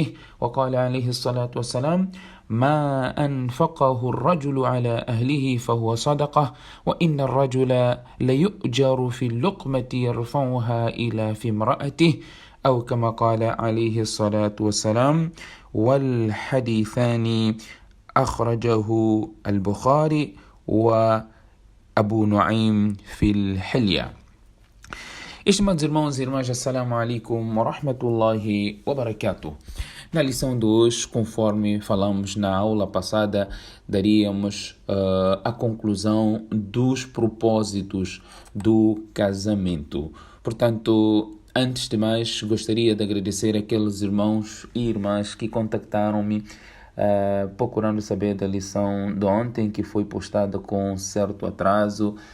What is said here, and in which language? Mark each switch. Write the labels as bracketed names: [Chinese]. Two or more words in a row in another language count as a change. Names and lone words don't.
[Arabic] وقال عليه الصلاة والسلام: ما أنفقه الرجل على أهله فهو صدقة، وإن الرجل ليؤجر في اللقمة يرفعها إلى في امرأته، أو كما قال عليه الصلاة والسلام. والحديثان أخرجه البخاري وأبو نعيم في الحلية. [Portuguese] Estimados irmãos e irmãs, [Arabic] السلام عليكم ورحمة الله وبركاته. [Portuguese] Na lição de hoje, conforme falamos na aula passada, daríamos a conclusão dos propósitos do casamento. Portanto, antes de mais, gostaria de agradecer aqueles irmãos e irmãs que contactaram-me procurando saber da lição de ontem, que foi postada com certo atraso.